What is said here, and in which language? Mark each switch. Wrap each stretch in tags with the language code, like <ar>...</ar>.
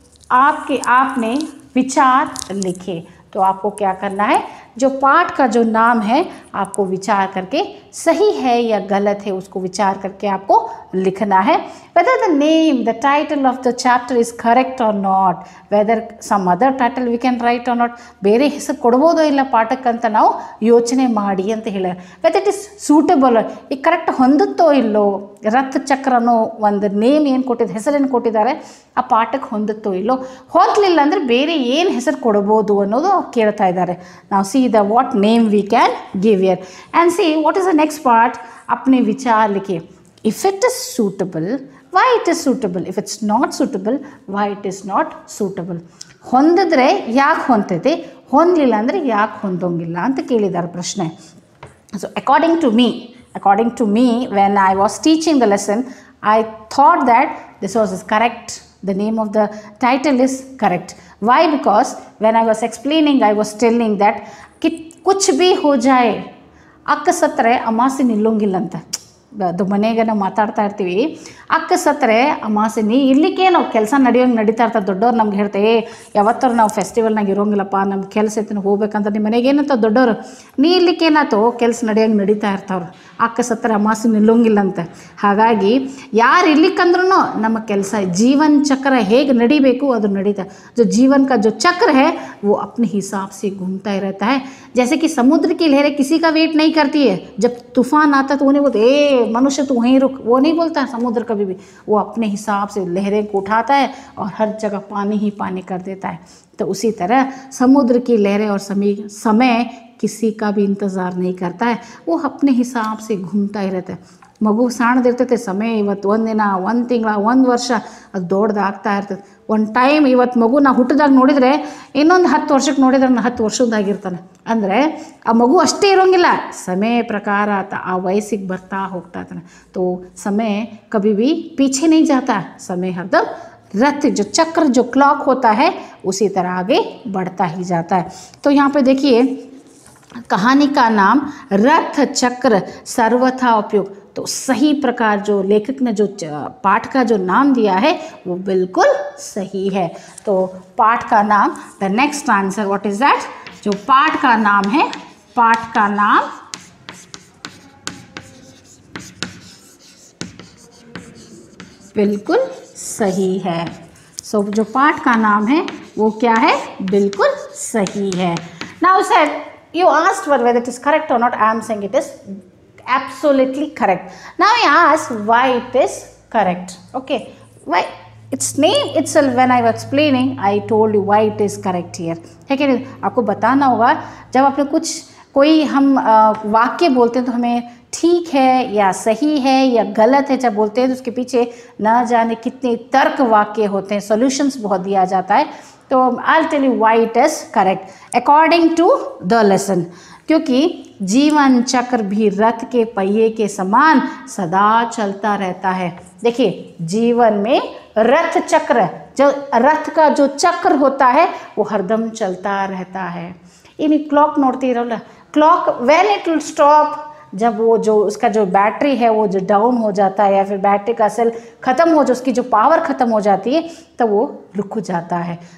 <hi>आपने विचार लिखे। तो आपको क्या करना है, जो पाठ का जो नाम है आपको विचार करके सही है या गलत है उसको विचार करके आपको लिखना है।</hi> <en>Whether the name, the title of the chapter is correct or not, whether some other title we can write or not,</en> <kn>ಬೇರೆ ಹೆಸರು ಕೊಡ್ಬೋದೋ ಇಲ್ಲ ಪಾಠಕ್ಕಂತ ನಾವು ಯೋಚನೆ ಮಾಡಿ ಅಂತ ಹೇಳ್ಯಾರ.</kn> <en>Whether it is suitable,</en> <kn>ಈಗ ಕರೆಕ್ಟ್ ಹೊಂದುತ್ತೋ ಇಲ್ಲೋ, ರಥ ಚಕ್ರ ಅನ್ನೋ ಒಂದು ನೇಮ್ ಏನು ಕೊಟ್ಟಿದ್ದು, ಹೆಸರೇನು ಕೊಟ್ಟಿದ್ದಾರೆ ಆ ಪಾಠಕ್ಕೆ ಹೊಂದುತ್ತೋ ಇಲ್ಲೋ, ಹೊಂದಲಿಲ್ಲ ಅಂದರೆ ಬೇರೆ ಏನು ಹೆಸರು ಕೊಡ್ಬೋದು ಅನ್ನೋದು ಅವ್ರು ಕೇಳ್ತಾ ಇದ್ದಾರೆ.</kn> <en>ನಾವು see the what name we can give here and see what is the next part.</en> <hi>अपने विचार लिखे.</hi> <en>If it is suitable, why it is suitable? If it's not suitable, why it is not suitable?</en> <kn>ಹೊಂದಿದ್ರೆ ಯಾಕೆ ಹೊಂದೈತೆ, ಹೊಂದಲಿಲ್ಲ ಅಂದರೆ ಯಾಕೆ ಹೊಂದೋಂಗಿಲ್ಲ ಅಂತ ಕೇಳಿದ್ದಾರೆ ಪ್ರಶ್ನೆ.</kn> <en>So according to me when I was teaching the lesson, I thought that this was correct. The name of the title is correct. Why? Because when I was explaining, I was telling that</en> <hi>कि कुछ भी हो जाए</hi> <kn>ಅಕ್ಕ ಸತ್ತರೆ ಅಮಾಸೆ ನಿಲ್ಲೋಂಗಿಲ್ಲ ಅಂತ. ಅದು ಮನೆಗೆ ನಾವು ಮಾತಾಡ್ತಾ ಇರ್ತೀವಿ, ಅಕ್ಕ ಸತ್ತರೆ ಅಮಾಸೆ ನೀ ಇರ್ಲಿಕ್ಕೆ ನಾವು ಕೆಲಸ ನಡೀತಾ ಇರ್ತದೆ. ದೊಡ್ಡವ್ರು ನಮ್ಗೆ ಹೇಳ್ತೇವೆ ಯಾವತ್ತಾರು ನಾವು ಫೆಸ್ಟಿವಲ್ನಾಗ ಇರೋಂಗಿಲ್ಲಪ್ಪ, ನಮ್ಮ ಕೆಲಸ ಐತೆ ಹೋಗ್ಬೇಕಂತ. ನಿಮ್ಮ ಮನೆಗೆ ಏನಂತ ದೊಡ್ಡವರು, ನೀ ಇರ್ಲಿಕ್ಕೆ ಏನಾಯ್ತು ಕೆಲಸ ನಡಿತಾ ಇರ್ತಾವ್ರು, ಅಕ್ಕ ಸತ್ತರೆ ಅಮಾಸೆ ನಿಲ್ಲೋಂಗಿಲ್ಲ ಅಂತ. ಹಾಗಾಗಿ ಯಾರು ಇರ್ಲಿಕ್ಕಂದ್ರೂ ನಮ್ಮ ಕೆಲಸ ಜೀವನ ಚಕ್ರ ಹೇಗೆ ನಡಿಬೇಕು ಅದು ನಡೀತಾ.</kn> <hi>जो जीवन का जो चक्र है वो अपने हिसाब से घूमता ही रहता है. जैसे कि समुद्र की लहरें किसी का वेट नहीं करती है. जब तूफान आता तो वो नहीं बोलते मनुष्य तू वहीं रुक, वो नहीं बोलता है समुद्र कभी भी. वो अपने हिसाब से लहरें को उठाता है और हर जगह पानी ही पानी कर देता है. तो उसी तरह समुद्र की लहरें और समय किसी का भी इंतज़ार नहीं करता है, वो अपने हिसाब से घूमता ही रहता है.</hi> <kn>ಮಗು ಸಣ್ಣದಿರ್ತೈತೆ, ಸಮಯ ಇವತ್ತು ಒಂದು ದಿನ, ಒಂದು ತಿಂಗಳ, ಒಂದು ವರ್ಷ ಅದು ದೊಡ್ಡದಾಗ್ತಾ ಇರ್ತದೆ. ಒಂದು ಟೈಮ್ ಇವತ್ತು ಮಗು ನಾವು ಹುಟ್ಟಿದಾಗ ನೋಡಿದರೆ ಇನ್ನೊಂದು 10 ವರ್ಷಕ್ಕೆ ನೋಡಿದ್ರೆ 10 ವರ್ಷದ್ದಾಗಿರ್ತಾನೆ. ಅಂದರೆ ಆ ಮಗು ಅಷ್ಟೇ ಇರೋಂಗಿಲ್ಲ, ಸಮಯ ಪ್ರಕಾರ ಆ ವಯಸ್ಸಿಗೆ ಬರ್ತಾ ಹೋಗ್ತಾ ಇರ್ತಾನೆ.</kn> <hi>तो समय कभी भी पीछे नहीं जाता, समय हरदम रथ जो चक्र जो क्लॉक होता है उसी तरह आगे बढ़ता ही जाता है. तो यहाँ पे देखिए कहानी का नाम रथ चक्र सर्वथा उपयोग. तो सही प्रकार जो लेखक ने जो पाठ का जो नाम दिया है वो बिल्कुल सही है. तो पाठ का नाम,</hi> <en>the next answer what is that,</en> <hi>जो पाठ का नाम है, पाठ का नाम बिल्कुल सही है. सो जो पाठ का नाम है वो क्या है, बिल्कुल सही है.</hi> <en>Now sir you asked for whether it is correct or not. I am saying it is absolutely correct. Now I ask why it is correct. Okay, why? Its name itself, when I was explaining, I told you why it is correct here.</en> <hi>है कि नहीं? आपको बताना होगा. जब आपने कोई हम वाक्य बोलते हैं तो हमें ठीक है या सही है या गलत है जब बोलते हैं तो उसके पीछे ना जाने कितने तर्क वाक्य होते हैं, सॉल्यूशंस बहुत दिया जाता है.</hi> <en>तो I'll tell you why it is correct according to the lesson.</en> <hi>क्योंकि जीवन चक्र भी रथ के पहिए के समान सदा चलता रहता है. देखिए जीवन में रथ चक्र, जो रथ का जो चक्र होता है वो हरदम चलता रहता है. इन क्लॉक नोड़ती रहो,</hi> <en>clock when it will stop,</en> <hi>जब वो जो उसका जो बैटरी है वो जो डाउन हो जाता है या फिर बैटरी का सेल ख़त्म हो जाए, उसकी जो पावर ख़त्म हो जाती है तो वो रुक जाता है.</hi>